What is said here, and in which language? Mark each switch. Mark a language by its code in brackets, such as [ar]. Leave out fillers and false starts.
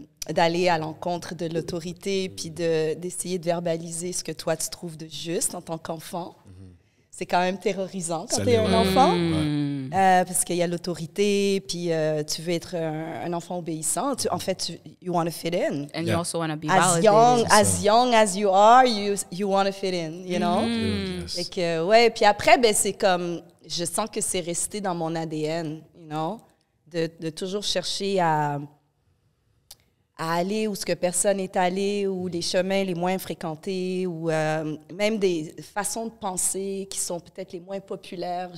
[fr] d'aller à l'encontre de l'autorité, puis d'essayer de verbaliser ce que toi, tu trouves de juste en tant qu'enfant. C'est quand même terrorisant quand tu es un enfant. Parce qu'il y a l'autorité, puis tu veux être un enfant obéissant. [en] En fait, you want to fit in. And you also want to be As validated. young as you are, you want to fit in, you know? Yes. [fr] Fait que, ouais, puis après, ben, c'est comme, je sens que c'est resté dans mon ADN, you know? De toujours chercher à aller où ce que personne n'est allé, ou les chemins les moins fréquentés, ou même des façons de penser qui sont peut-être les moins populaires.